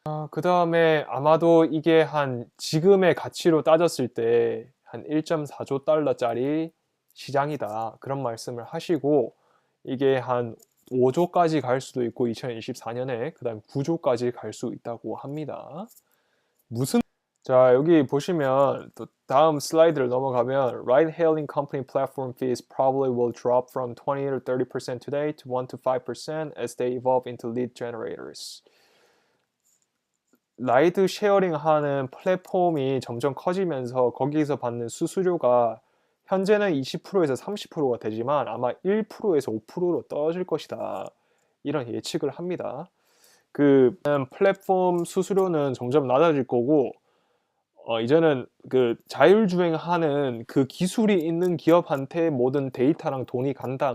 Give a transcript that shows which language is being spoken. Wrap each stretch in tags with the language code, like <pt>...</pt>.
<ko>그 다음에 아마도 이게 한 지금의 가치로 따졌을 때 한 1.4조 달러짜리 시장이다. 그런 말씀을 하시고 이게 한 5조까지 갈 수도 있고 2024년에 그 다음 9조까지 갈 수 있다고 합니다. 자, 여기 보시면 또 다음 슬라이드를 넘어가면</ko> <en>Ride-hailing company platform fees probably will drop from 20 to 30% today to 1 to 5% as they evolve into lead generators.</en> <ko>라이드 쉐어링 하는 플랫폼이 점점 커지면서 거기서 받는 수수료가 현재는 20%에서 30%가 되지만 아마 1%에서 5%로 떨어질 것이다. 이런 예측을 합니다. 그 플랫폼 수수료는 점점 낮아질 거고 이제는 그 자율주행하는 그 기술이 있는 기업한테 모든 데이터랑 돈이 간다.</ko>